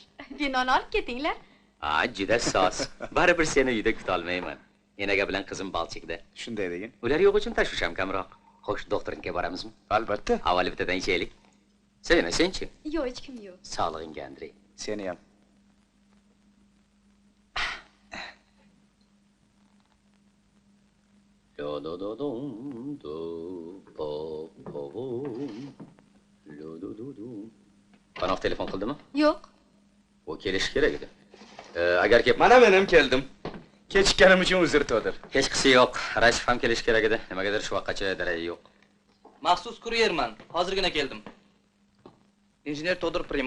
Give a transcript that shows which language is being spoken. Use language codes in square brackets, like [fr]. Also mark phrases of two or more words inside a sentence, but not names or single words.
[uz] Vinoni olib ketinglar. Ha, juda soz. Baribir seni uyda kuta olmayman. Enaga bilan qizim Balchikda. Shunday degin. Ular yo'q uchun tashvisham kamroq. Xo'sh, doktornikiga boramizmi? Albatta. Avval bittadan ichaylik. Savina, senchi? Yo'q, hech kim yo'q. Sog'lig'ingga, Andrey. Seni ham. Do do do dum do po po lo do do do. Panov telefon qildimi? Yo'q. U kelish kerak edi. Agar kelib Mana men ham keldim. Kechikkanim uchun uzr to'dir. Hech qisi yo'q. Rashif ham kelish kerak edi. Nimagadir shu vaqtgacha darak yo'q. Maxsus kuryerman. Hozirgina keldim. Injener Todor Primov.